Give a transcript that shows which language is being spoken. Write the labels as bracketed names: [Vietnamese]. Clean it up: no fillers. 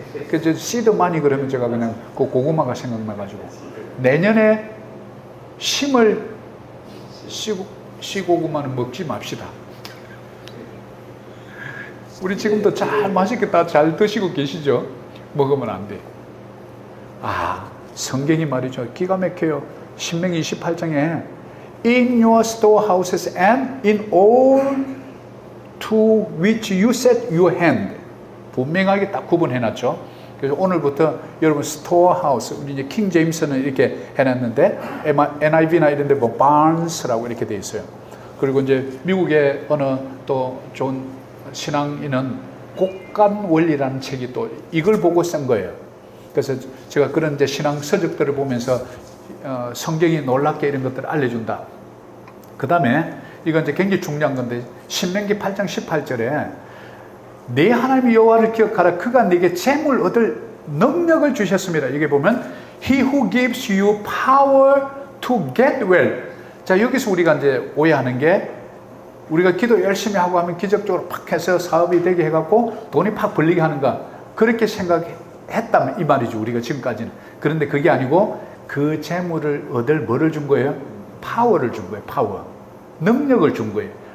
[Korean] 그래서 씨도 많이 그러면 제가 그냥 그 고구마가 생각나가지고 내년에 심을 시고구마는 먹지 맙시다. 우리 지금도 잘 맛있게 다 잘 드시고 계시죠? 먹으면 안 돼. 성경이 말이죠. 기가 막혀요. 신명기 28장에 [English] In your storehouses and in all to which you set your hand. [Korean] 분명하게 딱 구분해놨죠. 그래서 오늘부터 여러분 스토어하우스, 우리 이제 킹 제임스는 이렇게 해놨는데 NIV나 이런 데 뭐 바른스라고 이렇게 돼 있어요. 그리고 이제 미국의 어느 또 좋은 신앙인은 곡간 원리라는 책이 또 이걸 보고 쓴 거예요. 그래서 제가 그런 이제 신앙 서적들을 보면서 성경이 놀랍게 이런 것들을 알려준다. 그 다음에 이건 이제 굉장히 중요한 건데 신명기 8장 18절에 내 하나님 여호와를 기억하라. 그가 네게 재물 얻을 능력을 주셨습니다. 여기 보면 [English] He who gives you power to get well. [Korean] 자, 여기서 우리가 이제 오해하는 게 우리가 기도 열심히 하고 하면 기적적으로 팍 해서 사업이 되게 해갖고 돈이 팍 벌리게 하는가, 그렇게 생각했다면 이 말이죠. 우리가 지금까지는. 그런데 그게 아니고 그 재물을 얻을 뭐를 준 거예요? 파워를 준 거예요. 파워. 능력을 준 거예요.